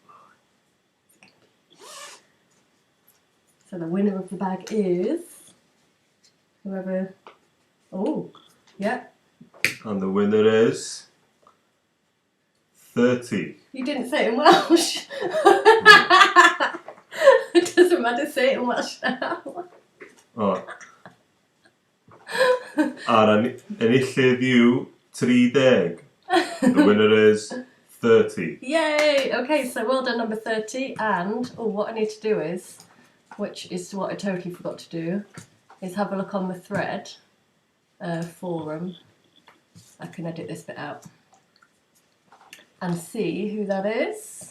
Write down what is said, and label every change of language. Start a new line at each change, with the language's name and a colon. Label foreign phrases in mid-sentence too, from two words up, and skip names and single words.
English: So the winner of the bag is whoever... Oh, yeah. And the winner is 30. You didn't say it in Welsh. It doesn't matter, say it in Welsh now.
Welsh: Oh. A'r enillydd yw 30.
English: The winner is 30. Yay! Okay, so well done, number 30. And, what I need to do is, which is what I totally forgot to do, is have a look on the thread forum. I can edit this bit out. And see who that is.